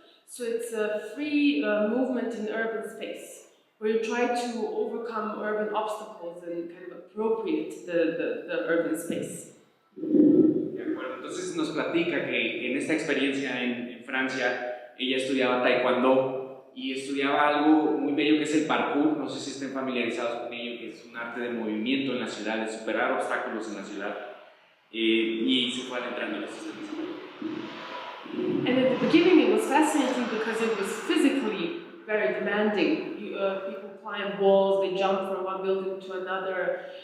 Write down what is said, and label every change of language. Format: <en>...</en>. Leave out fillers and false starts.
<en>So it's a free movement in urban space, where you try to overcome urban obstacles and kind of appropriate the urban space.</en> <es>De acuerdo, entonces nos platica que en esta experiencia en Francia ella estudiaba taekwondo y estudiaba algo muy bello que es el parkour, no sé si estén familiarizados con ello, que es un arte de movimiento en la ciudad, de superar obstáculos en la ciudad, y se fue adentrando en estos temas.</es> <en>And at the beginning it was fascinating because it was physically very demanding. People climb walls, they jump from one building to another.</en>